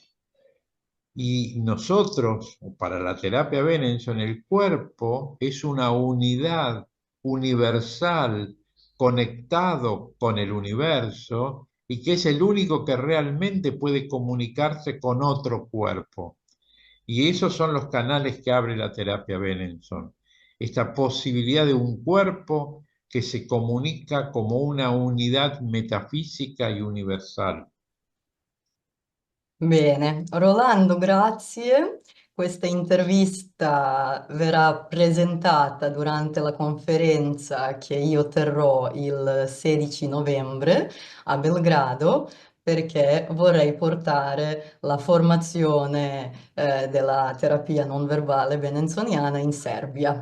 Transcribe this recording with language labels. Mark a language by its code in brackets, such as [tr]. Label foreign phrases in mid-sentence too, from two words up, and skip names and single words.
[es] Y nosotros, para la terapia Benenson, el cuerpo es una unidad universal conectado con el universo y que es el único que realmente puede comunicarse con otro cuerpo. Y esos son los canales que abre la terapia Benenson. Esta posibilidad de un cuerpo que se comunica como una unidad metafísica y universal. [it] Bene, Rolando, grazie. Questa intervista verrà presentata durante la conferenza che io terrò il 16 novembre a Belgrado, perché vorrei portare la formazione della terapia non verbale benensoniana in Serbia.